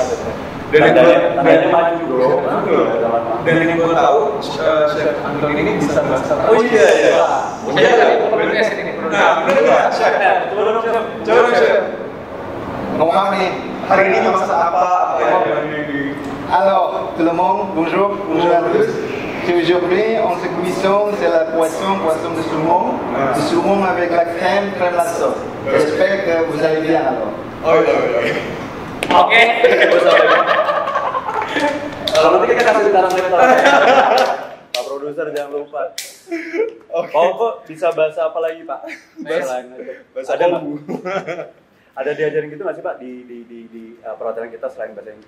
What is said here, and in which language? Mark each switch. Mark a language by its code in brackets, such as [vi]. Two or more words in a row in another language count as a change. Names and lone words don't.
[id] Tandanya maju bro. Dan yang gue tahu Chef Anton ini bisa bahasa. Oh iya. Saya tadi podcast ini. Nah, benar nggak Chef? Coba Chef. Ngomong apa nih? Hari ini masak apa? [fr] Alors, tout le monde, bonjour à tous. Aujourd'hui, on se cuisson, c'est la poisson de saumon avec la crème la sauce. J'espère que vous allez bien alors. [id] Oh iya. Oke. Kalau nanti kita kasih taruh letter. Pak Produser jangan lupa. Pak kok bisa bahasa apa lagi Pak? Bahasa ada nggak? Kongo. Ada diajarin gitu nggak sih Pak di perhotelan kita selain bahasa Inggris?